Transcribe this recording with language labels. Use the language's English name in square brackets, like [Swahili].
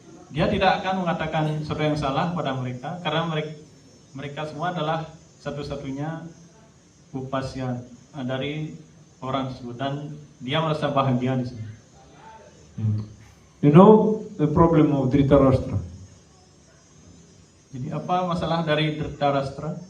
[Indonesian] Dia tidak akan mengatakan sesuatu yang salah pada mereka karena mereka semua adalah satu-satunya upasya dari orang tersebut, dan dia merasa bahagia di sini. [English] You know the problem of Dhritarashtra? [Indonesian] Jadi apa masalah dari Dhritarashtra?